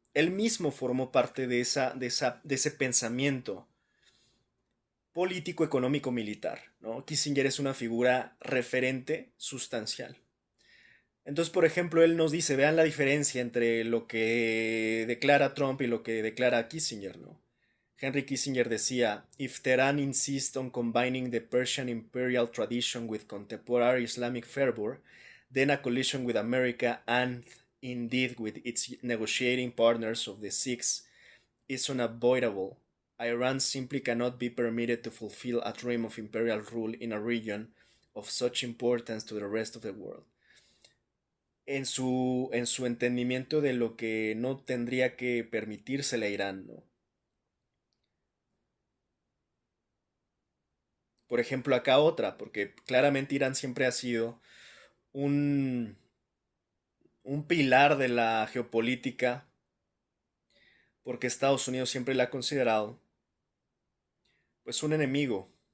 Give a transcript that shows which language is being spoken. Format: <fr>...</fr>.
<es>Él mismo formó parte de ese pensamiento político, económico, militar, ¿no? Kissinger es una figura referente sustancial. Entonces, por ejemplo, él nos dice: vean la diferencia entre lo que declara Trump y lo que declara Kissinger, ¿no?</es> <en>Henry Kissinger decía: If Tehran insists on combining the Persian imperial tradition with contemporary Islamic fervor, then a collision with America and indeed with its negotiating partners of the Six is unavoidable. Iran simply cannot be permitted to fulfill a dream of imperial rule in a region of such importance to the rest of the world.</en> <es>En su entendimiento de lo que no tendría que permitírsele a Irán, ¿no? Por ejemplo, acá otra, porque claramente Irán siempre ha sido un, un pilar de la geopolítica, porque Estados Unidos siempre la ha considerado pues un enemigo.</es>